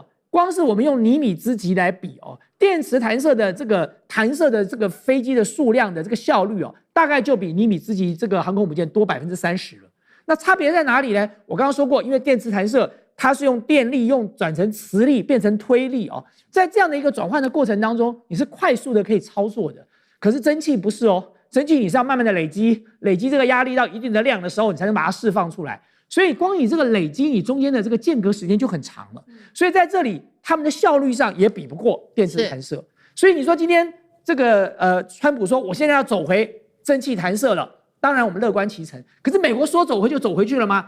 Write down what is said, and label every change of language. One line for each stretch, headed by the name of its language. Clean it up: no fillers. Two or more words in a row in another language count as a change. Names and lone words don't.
Chinese: 光是我們用尼米茲級來比哦，電磁彈射的這個彈射的這個飛機的數量的這個效率哦，大概就比尼米茲級這個航空母艦多30%了。那差別在哪裡呢？我剛剛說過，因為電磁彈射它是用電力轉成磁力變成推力哦，在這樣的一個轉換的過程當中，你是快速的可以操作的。可是蒸汽不是哦，蒸汽你是要慢慢的累積這個壓力到一定的量的時候，你才能把它釋放出來。所以光你這個累積，你中間的這個間隔時間就很長了。所以在這裡，他們的效率上也比不過電磁彈射。所以你說今天這個川普說我現在要走回蒸汽彈射了，當然我們樂觀其成。可是美國說走回就走回去了嗎？